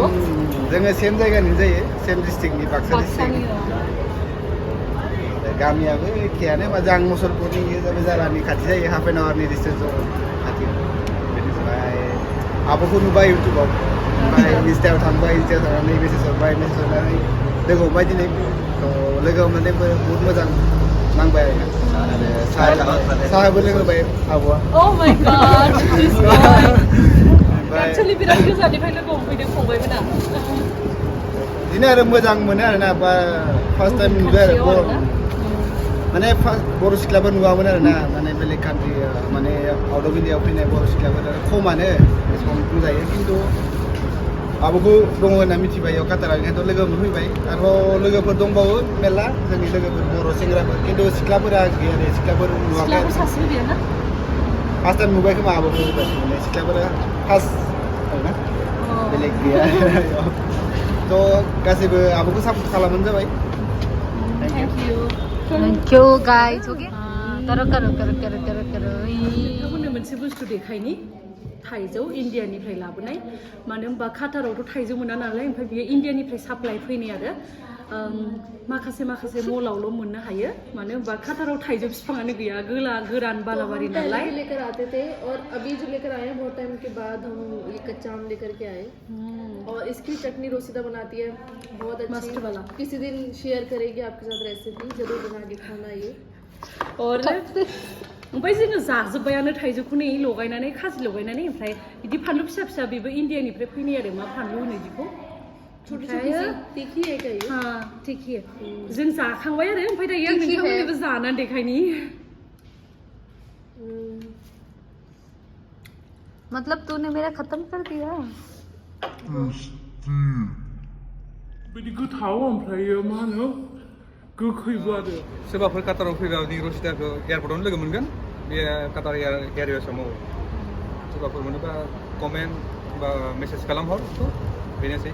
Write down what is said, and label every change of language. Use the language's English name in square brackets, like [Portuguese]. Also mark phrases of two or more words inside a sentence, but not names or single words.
[Bodo] जोङो सेम जायगानि जायो सेम डिस्ट्रिक्टनि बाक्सा डिस्ट्रिक्टनि गामियाबो एखेयानो मोजां मुसलपुरनि जाबाय जारानि खाथि जायो [English] half an hour distance [Bodo] खाथियाव बेनिफ्राय आब'खौ नुबाय इउटुबाव ओमफ्राय इन्स्टायाव थांबाय इन्स्टायाव थांनानै मेसेज हरबाय लोगो हमबाय दिनै लोगो हमनानै बहुत मोजां नांबाय आरो साहाबो लोंहोबाय आब'आ [English] Oh my god this boy [Bodo] एक्चुअली बिराद गोजाननिफ्राय लोगो हमफैदों फंबायमोना बिदिनो आरो मोजां मोनो आरोना बा [English] first time [Bodo] नुदों आरो माने बर' सिख्लाफोर नुवामोन आरोना माने बेलेग कान्ट्रि माने [English] out of India [Bodo] फैनाय बर' सिख्लाफोर खमानो एसेबां बुंजायो खिन्थु आब'खौ दङ होनना मिथिबाय बेयाव काटाराव ओंखायनोथ' लोगो मोनफैबाय आरो लोगोफोर दंबावो मेरला जोंनि लोगोफोर बर' सेंग्राफोर खिन्थु सिख्लाफोरा गैया दे सिख्लाफोर नुवाखै [English] first time [Bodo] नुबाय खोमा आब'खौ माने सिख्लाफोरा फार्स्ट आरोना बेलेग गैया थ' गासैबो आब'खौ सापर्ट खालामबानो जाबाय [English] Thank you guys. Okay. Karo. [Bodo] नोंथांमोननो मोनसे बुस्थु देखायनि थाइजौ इण्डियानिफ्राय लाबोनाय मानो होनबा काटारावथ' थाइजौ मोना नालाय ओमफ्राय बियो इण्डियानिफ्राय साप्लाइ फैनाय आरो माखासे मलावल' मोननो हायो मानो होनबा काटाराव थाइजौ बिफाङानो गैया गोरान बालाबारि नालाय [Hindi] लेकर आते थे और अभी जो लेकर आए हैं बहुत टाइम के बाद हम ये कच्चा आम लेकर के आए और इसकी चटनी रोसिदा बनाती है बहुत अच्छी मस्त वाला किसी दिन शेयर करेगी आपके साथ रेसिपी जरूर बना के खाना ये [Bodo] और ओमफ्राय जोङो जाजोब्बायानो थाइजौखौ नै लगायनानै खाजि लगायनानै ओमफ्राय बिदि फानलु फिसा बेबो इण्डियानिफ्राय फैनाय आरो मा फानलु होनो बिदिखौ [Hindi] छोटी-छोटी सी तीखी है क्या ये हाँ तीखी है [Bodo] जों जाखांबाय आरो ओमफ्राय दायो नोंथांमोननोबो जानानै देखायनि [Hindi] मतलब तूने मेरा खत्म कर दिया [Bodo] बिदि गोथाव ओमफ्रायो मा होनो गोखैबो आरो सोरबाफोर काटाराव फैबा नि रसिदाखौ एयारपर्टआवनो लोगो मोनगोन बे काटार एयारवेसआव मावो सोरबाफोर मोनोबा कमेन्ट बा मेसेज खालामहर बेनोसै